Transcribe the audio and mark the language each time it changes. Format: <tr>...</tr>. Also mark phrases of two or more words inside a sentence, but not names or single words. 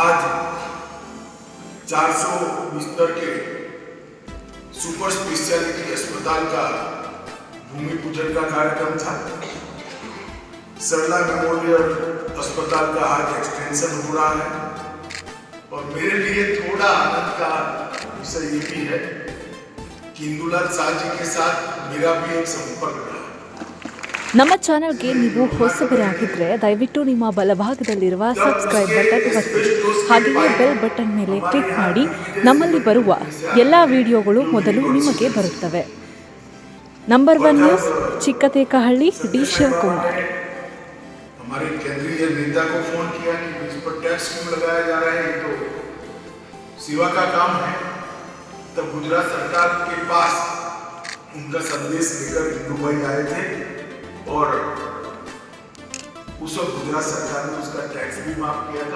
<hi>आज 400 बिस्तर के सुपर स्पेशलिटी अस्पताल का भूमि पूजन का कार्यक्रम था। सरला मेमोरियल अस्पताल का आज एक्सटेंशन हो रहा है और मेरे लिए थोड़ा आनंद का विषय ये भी है कि इंदुलाल शाह जी के साथ मेरा भी एक संपर्क रहा।</hi> <kn>ನಮ್ಮ ಚಾನೆಲ್ಗೆ ನೀವು ಹೊಸಬರಾಗಿದ್ದರೆ ದಯವಿಟ್ಟು ನಿಮ್ಮ ಬಲಭಾಗದಲ್ಲಿರುವ</kn> <en>subscribe button</en> <kn>ಒತ್ತಿ ಹಾಗೆಯೇ</kn> <en>bell button</en> <kn>ಮೇಲೆ ಕ್ಲಿಕ್ ಮಾಡಿ ನಮ್ಮಲ್ಲಿ ಬರುವ ಎಲ್ಲ ವಿಡಿಯೋಗಳು ಮೊದಲು ನಿಮಗೆ ಬರುತ್ತವೆ। ನಂಬರ್ 1 ನ್ಯೂಸ್ ಚಿಕ್ಕತೇಕಹಳ್ಳಿ ಡಿ ಶಿವಕುಮಾರ್।</kn> <hi>हमारे केंद्रीय नेता को फोन किया कि इस पर टैक्स क्यों लगाया जा रहा है, तो सेवा का काम है। तब गुजरात सरकार के पास उनका संदेश लेकर हिंदू भाई आए थे और उस वक्त गुजरात सरकार ने उसका टैक्स भी माफ किया था।</hi>